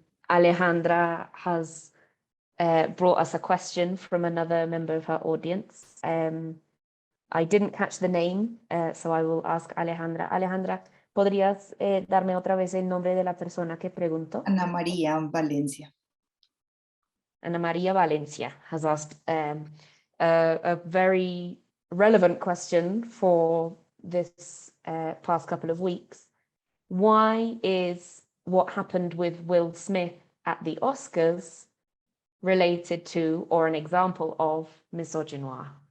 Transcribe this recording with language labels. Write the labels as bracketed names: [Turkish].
[English] Alejandra has brought us a question from another member of her audience. I didn't catch the name, so I will ask Alejandra. [Spanish] Alejandra, ¿podrías darme otra vez el nombre de la persona que preguntó? Ana María Valencia. [English] Ana María Valencia has asked a very relevant question for this past couple of weeks. Why is what happened with Will Smith at the Oscars related to or an example of misogynoir?